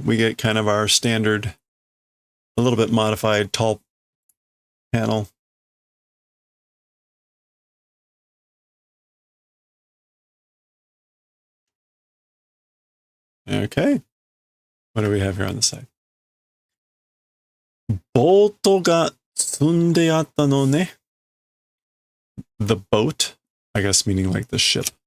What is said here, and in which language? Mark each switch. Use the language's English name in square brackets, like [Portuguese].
[English] We get kind of our standard, a little bit modified tall panel. Okay. What do we have here on the side? [Japanese] ボートが積んであったのね. [English] The boat, I guess meaning like the ship.